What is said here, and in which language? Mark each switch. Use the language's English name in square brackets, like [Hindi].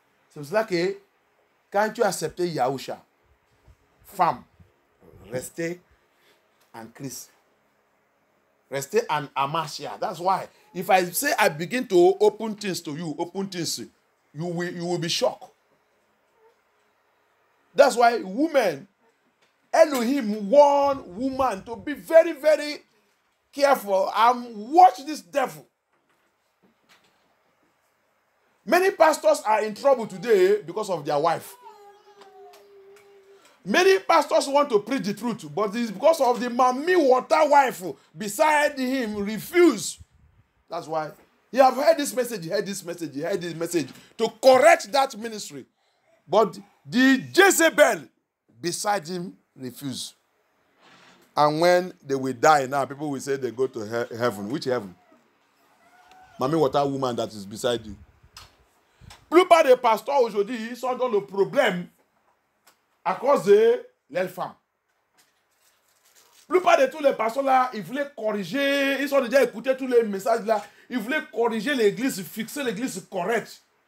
[French] C'est pour cela que quand tu as accepté Yahusha, femme, restez en Christ. Restez en Amashia. [English] That's why. If I say I begin to open things to you, you will be shocked. That's why women, Elohim warned women to be very, very careful and watch this devil. Many pastors are in trouble today because of their wife. Many pastors want to preach the truth, but it's because of the mommy water wife beside him refuse. That's why he have heard this message, he heard this message to correct that ministry. But the Jezebel beside him refuse. And when they will die now, people will say they go to heaven. Which heaven? Mommy water woman that is beside you. [French] Plupart des pasteurs aujourd'hui, ils sont dans le problème à cause de leurs femmes. Plupart de tous les pasteurs là, ils voulaient corriger, ils ont déjà écouté tous les messages là, ils voulaient corriger l'église, fixer l'église correcte.